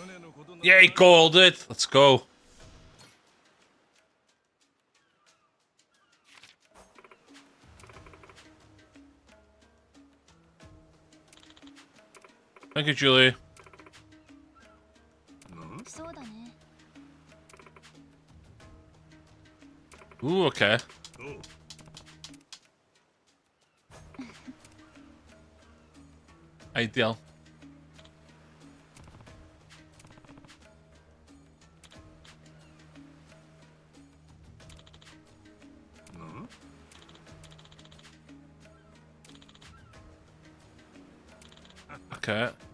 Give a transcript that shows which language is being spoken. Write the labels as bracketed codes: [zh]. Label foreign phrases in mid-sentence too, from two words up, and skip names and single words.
[en] Yeah, he called it. Let's go. Thank you, Julie. [ja] そうだね。 [en] Ooh, okay. [ja] おう [en] Ideal. Okay.